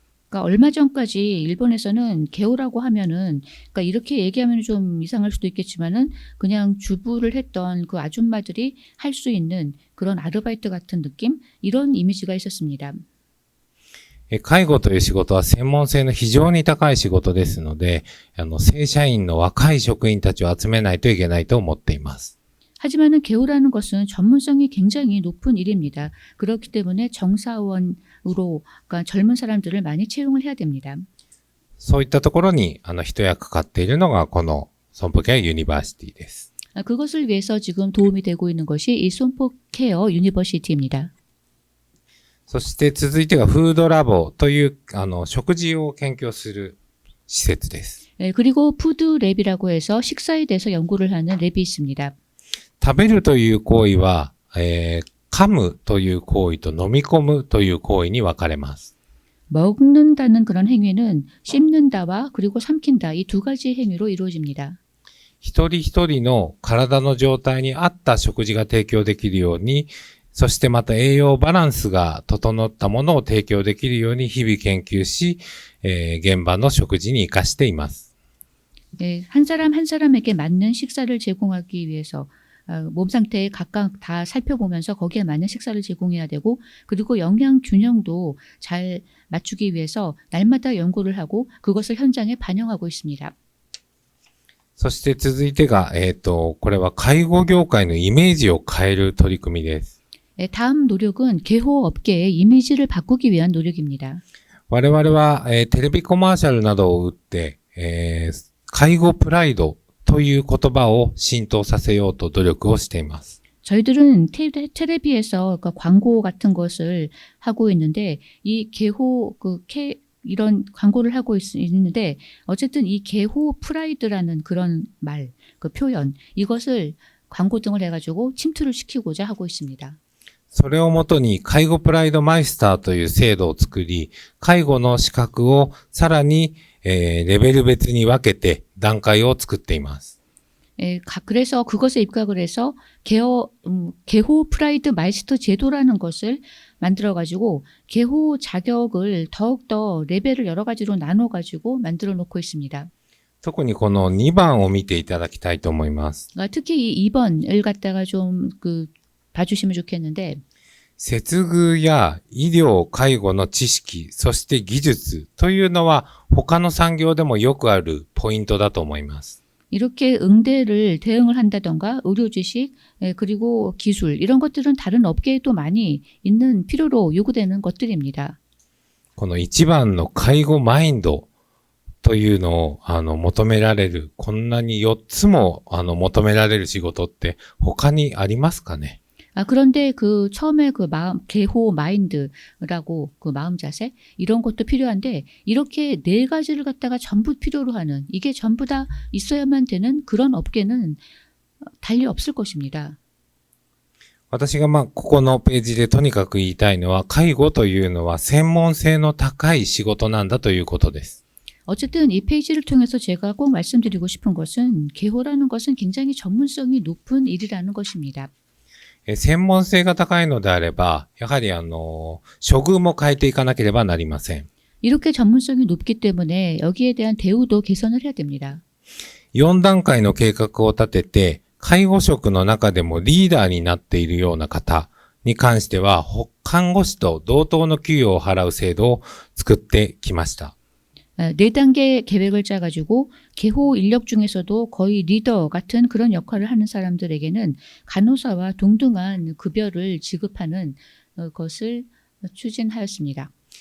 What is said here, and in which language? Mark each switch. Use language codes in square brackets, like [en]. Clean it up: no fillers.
[ko] 그러니까 얼마 전까지 일본에서는 개호라고 하면은, 그러니까 이렇게 얘기하면 좀 이상할 수도 있겠지만은 그냥 주부를 했던 그 아줌마들이 할 수 있는 그런 아르바이트 같은 느낌? 이런 이미지가 있었습니다. [ja] 介護という仕事は専門性の非常に高い仕事ですので、正社員の若い職員たちを集めないといけないと思っています。 [ko] 하지만은 개호라는 것은 전문성이 굉장히 높은 일입니다. 그렇기 때문에 정사원으로, 그러니까 젊은 사람들을 많이 채용을 해야 됩니다. [ja] そういったところに一役買っているのがこの損保ケアユニバーシティです。 [ko] 그것을 위해서 지금 도움이 되고 있는 것이 이 손포케어 유니버시티입니다. [ja] そして続いてがフードラボという食事を研究する施設です。 [ko] 그리고 푸드랩이라고 해서 식사에 대해서 연구를 하는 랩이 있습니다. [ja] 食べるという行為は、噛むという行為と飲み込むという行為に分かれます。 [ko] 먹는다는 그런 행위는 씹는다와 그리고 삼킨다 이 두 가지 행위로 이루어집니다. [ja] 一人一人の体の状態に合った食事が提供できるように、そしてまた栄養バランスが整ったものを提供できるように日々研究し、現場の食事に活かしています。 [ko] 한 사람 한 사람에게 맞는 식사를 제공하기 위해서 몸 상태에 각각 다 살펴보면서 거기에 맞는 식사를 제공해야 되고 그리고 영양 균형도 잘 맞추기 위해서 날마다 연구를 하고 그것을 현장에 반영하고 있습니다. [ja] そして続いてが、これは介護業界のイメージを変える取り組みです。 [ko] 다음 노력은 개호 업계의 이미지를 바꾸기 위한 노력입니다. [ja] 我々は、テレビコマーシャルなどを打って、介護プライドという言葉を浸透させようと努力をしています。 [ko] 저희들은 테레비에서 그러니까 광고 같은 것을 하고 있는데 이 개호 이런 광고를 하고 있는데 어쨌든 이 개호 프라이드라는 그런 말, 그 표현 이것을 광고 등을 해가지고 침투를 시키고자 하고 있습니다. [ja] それをもとに介護プライドマイスターという制度を作り、介護の資格をさらに、レベル別に分けて段階を作っています。 [ko] 그래서 그것에 입각을 해서 개호 프라이드 마이스터 제도라는 것을 만들어가지고 개호 자격을 더욱더 레벨을 여러 가지로 나눠가지고 만들어 놓고 있습니다. [ja] 特にこの2番を見ていただきたいと思います。 [ko] 특히 이 2번을 갖다가 좀 봐주시면 좋겠는데 [ja] 接遇や医療・介護の知識、そして技術というのは他の産業でもよくあるポイントだと思います。 [ko] 이렇게 응대를 대응을 한다던가 의료 지식 그리고 기술 이런 것들은 다른 업계에도 많이 있는 필요로 요구되는 것들입니다. [ja] この一番の介護マインドというのを求められる、こんなに4つも求められる仕事って他にありますかね？ [ko] 그런데 처음에 개호 마인드라고 마음 자세 이런 것도 필요한데 이렇게 네 가지를 갖다가 전부 필요로 하는 이게 전부 다 있어야만 되는 그런 업계는 달리 없을 것입니다. [ja] 私がここのページでとにかく言いたいのは介護というのは専門性の高い仕事なんだということです。 [ko] 어쨌든 이 페이지를 통해서 제가 꼭 말씀드리고 싶은 것은 개호라는 것은 굉장히 전문성이 높은 일이라는 것입니다. [ja] 専門性が高いのであれば、やはり処遇も変えていかなければなりません。 [ko] 이렇게 전문성이 높기 때문에 여기에 대한 대우도 개선을 해야 됩니다. [ja] 4段階の計画を立てて、介護職の中でもリーダーになっているような方に関しては、看護師と同等の給与を払う制度を作ってきました。 [ko] 4단계 계획을 짜가지고 개호 인력 중에서도 거의 리더 같은 그런 역할을 하는 사람들에게는 간호사와 동등한 급여를 지급하는 것을 추진하였습니다.